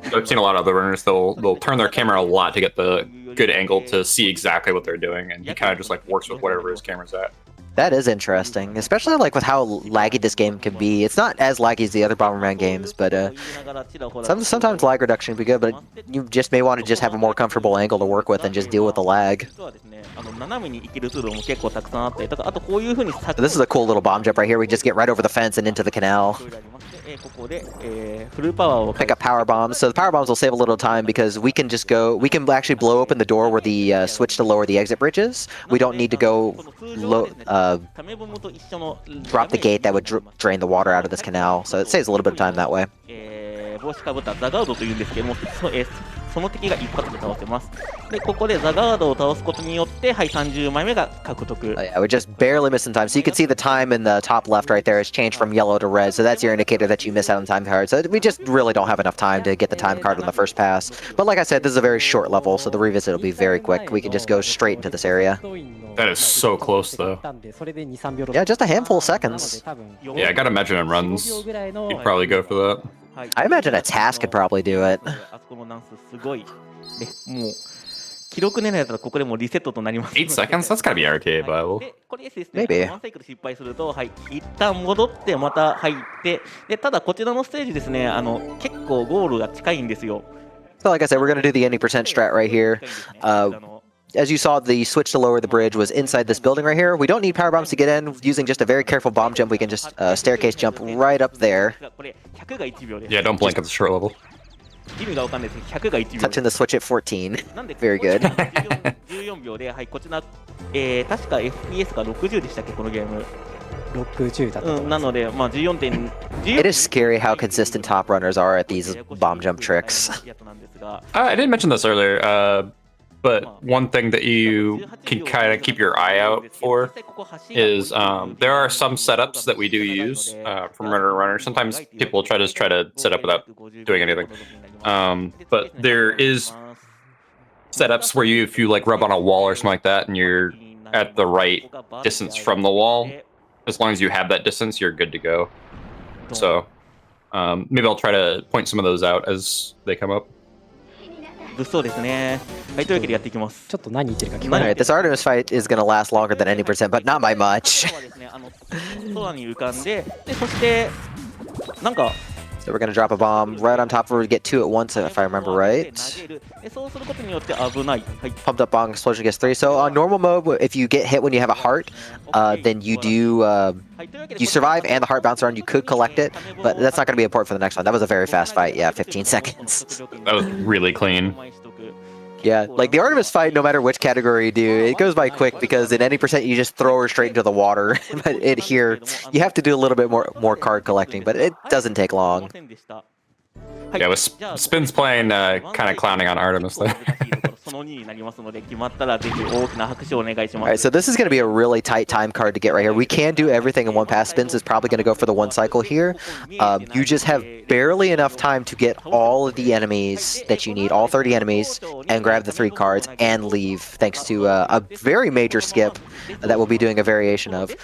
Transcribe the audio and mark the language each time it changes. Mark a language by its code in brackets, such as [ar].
[en] I've seen a lot of other runners, they'll turn their camera a lot to get the good angle to see exactly what they're doing, and he kind of just like works with whatever his camera's at. That is interesting, especially like with how laggy this game can be. It's not as laggy as the other Bomberman games, but sometimes lag reduction can be good, but you just may want to just have a more comfortable angle to work with and just deal with the lag. [ja] 実はですね、斜めに行ける通路も結構たくさんあったりとか、あとこういう風に [en] This is a cool little bomb jump right here. We just get right over the fence and into the canal. [ja] ここで、フルパワーを [en] Pick up power bombs. So the power bombs will save a little time because we can actually blow open the door where the switch to lower the exit bridge is. We don't need to go drop the gate that would drain the water out of this canal. So it saves a little bit of time that way. [ja] 帽子かぶったザガードというんですけども、その敵が一発で倒せます。で、ここでザガードを倒すことによって、はい、30枚目が獲得。 [en] Yeah, we're just barely missing time. So you can see the time in the top left right there has changed from yellow to red. So that's your indicator that you miss out on time card. So we just really don't have enough time to get the time card on the first pass. But like I said, this is a very short level, so the revisit will be very quick. We can just go straight into this area. That is so close, though. Yeah, just a handful of seconds. Yeah, I gotta imagine in runs, you'd probably go for that. I imagine a task could probably do it. [ja] あそこのダンスすごい。で、もう記録狙いだったらここでもうリセットとなります。 [en] 8 seconds? That's gotta be RTA viable. [ja] で、これですね。 [en] Maybe. [ja] ワンサイクル失敗すると、はい、一旦戻ってまた入って、で、ただこちらのステージですね、結構ゴールが近いんですよ。 [en] So like I said, we're going to do the 80% strat right here. As you saw, the switch to lower the bridge was inside this building right here. We don't need power bombs to get in. Using just a very careful bomb jump, we can just staircase jump right up there. [ja] これ100が1秒です。 [en] Yeah, don't blink at the short level. [ja] 意味がわかんないですけど、100が1秒。 [en] Touching the switch at 14. [ja] なんで [en] Very good. [ja] 14秒で、はい、こちら、確か FPS が60でしたっけ、このゲーム。 60だったと思います。なので、まあ14点。 [en] It is scary how consistent top runners are at these bomb jump tricks. I didn't mention this earlier, but one thing that you can kind of keep your eye out for is there are some setups that we do use from runner to runner. Sometimes people try to set up without doing anything, but there is setups where if you like rub on a wall or something like that, and you're at the right distance from the wall, as long as you have that distance, you're good to go. So maybe I'll try to point some of those out as they come up. [ja] そうですね。はい、というわけでやっていきます。ちょっと何言ってるか聞こえない。 [en] Alright, this Artemis fight is going to last longer than 80%, but not by much. [ja] 空に浮かんで、でそしてなんか。 [en] So we're going to drop a bomb right on top of her to get two at once, if I remember right. [ja] そうすることによって危ない。はい。 [en] Pumped up bomb explosion gets 3. So on normal mode, if you get hit when you have a heart, then you do you survive and the heart bounce around. You could collect it, but that's not going to be important for the next one. That was a very fast fight. Yeah, 15 seconds. That was really clean. Yeah, like the Artemis fight, no matter which category you do, it goes by quick because in 80% you just throw her straight into the water. But here, you have to do a little bit more card collecting, but it doesn't take long. Yeah, with Spin's playing kind of clowning on Artemis there. [ja] その2になりますので、決まったらぜひ大きな拍手をお願いします。 [en] Alright, so this is going to be a really tight time card to get right here. We can do everything in one pass. Spins is probably going to go for the one cycle here. You just have barely enough time to get all of the enemies that you need, all 30 enemies, and grab the 3 cards and leave, thanks to a very major skip that we'll be doing a variation of.